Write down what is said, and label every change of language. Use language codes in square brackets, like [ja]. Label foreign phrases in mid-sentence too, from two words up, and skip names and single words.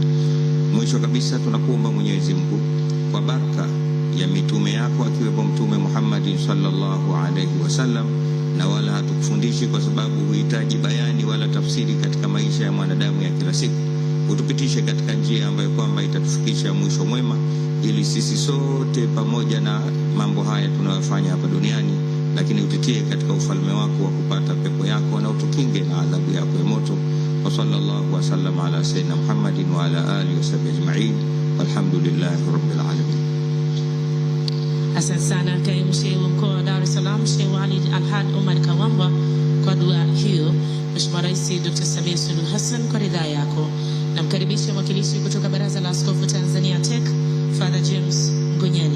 [sw] Mwisho kabisa tunakuomba Mwenyezi Mungu kwa baraka ya mitume yako akiwepo Mtume Muhammad [ar] صلى الله عليه وسلم, [sw] na wala hatukufundishi kwa sababu huhitaji bayani wala tafsiri katika maisha ya mwanadamu ya kila siku, utupitishe katika njia ambayo kwamba itatufikisha mwisho mwema, ili sisi sote pamoja na mambo haya tunayofanya hapa duniani, lakini utitie katika ufalme wako wa kupata pepo yako na utukinge na adhabu yako ya moto. [ar] وصلى الله وسلم على سيدنا محمد وعلى آله وصحبه أجمعين والحمد لله رب العالمين. [sw] Asante sana kaimu Sheikh wa mkoa wa Dar es Salaam Sheikh Walid Al-Had Omar Kawamba kwa dua hiyo. Mheshimiwa Rais Dr. Samia Suluhu Hassan, kwa ridhaa yako namkaribisha mwakilishi kutoka Baraza la Askofu Tanzania TEC, Father James Ngonyani.